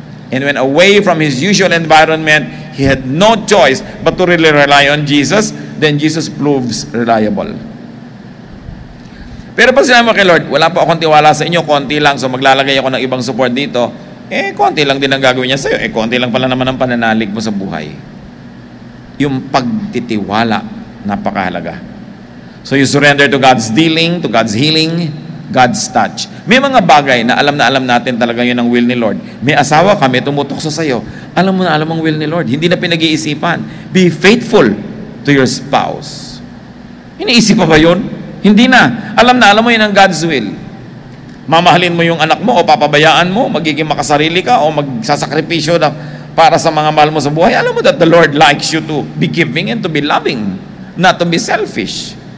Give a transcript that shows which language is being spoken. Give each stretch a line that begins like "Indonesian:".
English: And when away from his usual environment, he had no choice but to really rely on Jesus. Then Jesus proves reliable.
Filipino: Pero pag sinabi mo kay Lord, wala po akong tiwala sa inyo, konti lang, so maglalagay ako ng ibang support dito, konti lang din ang gagawin niya sa'yo. Konti lang pala naman ang pananalig mo sa buhay. Yung pagtitiwala, napakahalaga.
English: So you surrender to God's dealing, to God's healing, God's touch.
Filipino: May mga bagay na alam natin talaga yun ang will ni Lord. May asawa ka, may tumutokso sa'yo. Alam mo na alam ang will ni Lord. Hindi na pinag-iisipan.
English: Be faithful to your spouse.
Filipino: Iniisip pa ba yun? Hindi na. Alam mo yun ang
English: God's will.
Filipino: Mamahalin mo yung anak mo o papabayaan mo, magiging makasarili ka o magsasakripisyo na para sa mga mahal mo sa buhay. Alam mo
English: that the Lord likes you to be giving and to be loving, not to be selfish.